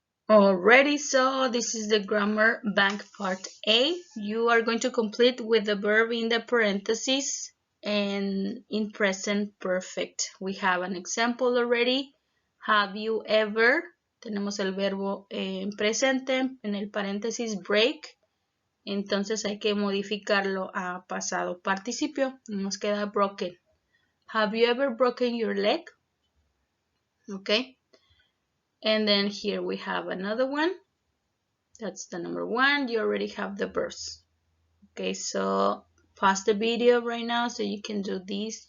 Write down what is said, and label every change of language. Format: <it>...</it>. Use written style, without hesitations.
<en>Alrighty, so this is the grammar bank part A. You are going to complete with the verb in the parentheses and in present perfect. We have an example already. Have you ever?</en> <es>Tenemos el verbo en presente, en el paréntesis break. Entonces hay que modificarlo a pasado participio. Nos queda broken.</es> <en>Have you ever broken your leg? Okay. And then here we have another one. That's the number one. You already have the verbs. Okay, so pause the video right now so you can do this.</en>